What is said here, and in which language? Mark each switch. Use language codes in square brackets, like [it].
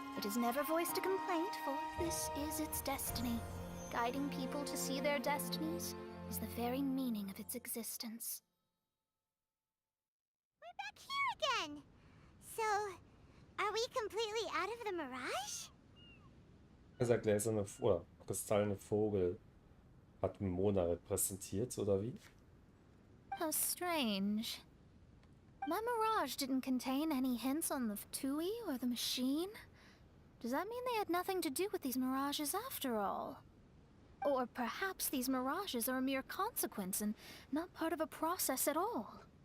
[en] It has never voiced a complaint, for this is its destiny. Guiding people to see their destinies is the very meaning of its existence. We're back here again! So, are we completely out of the mirage? [de] Dieser gläserne oder kristallene Vogel hat Mona repräsentiert, oder wie? [en] How strange. My mirage didn't contain any hints on the Ftui or the machine. Does that mean they had nothing to do with these mirages after all? Or perhaps these mirages are a mere consequence and not part of a process at all?